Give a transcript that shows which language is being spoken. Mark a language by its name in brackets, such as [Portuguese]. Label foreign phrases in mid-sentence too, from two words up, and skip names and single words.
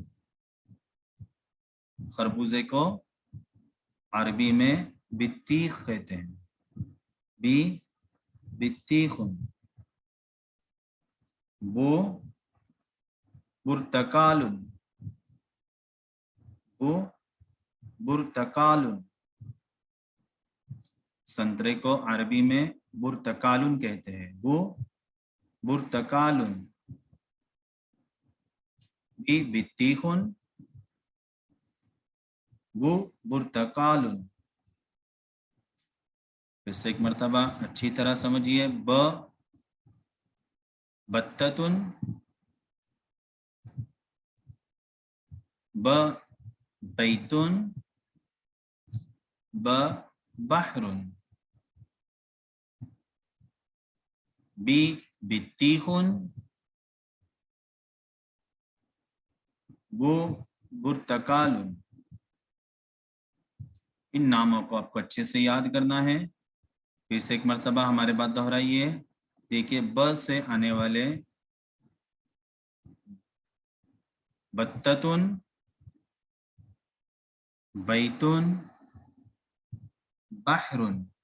[Hindi] खरबूजे को अरबी में बित्तीख कहते हैं, [Arabic] بِ بِطّيخٌ. بُ بُرتُقالٌ، بُ بُرتُقالٌ. [Hindi] संतरे को अरबी में बुर्तकालुन कहते हैं, [Arabic] بُ بُرتُقالٌ. بِ بِطّيخٌ، بُ بُرتُقالٌ. [Hindi] फिर से एक मर्तबा अच्छी तरह समझिए। [Arabic] بَ بَطّةٌ، بَ بَيتٌ، بَ بَحرٌ, بِ بِطّيخٌ، بُ بُرتُقالٌ. [Hindi] इन नामों को आपको अच्छे से याद करना है। फिर से एक मर्तबा हमारे बात दोहराइए। देखिए, ब से आने वाले [Arabic] بَطّةٌ، بَيتٌ، بَحرٌ.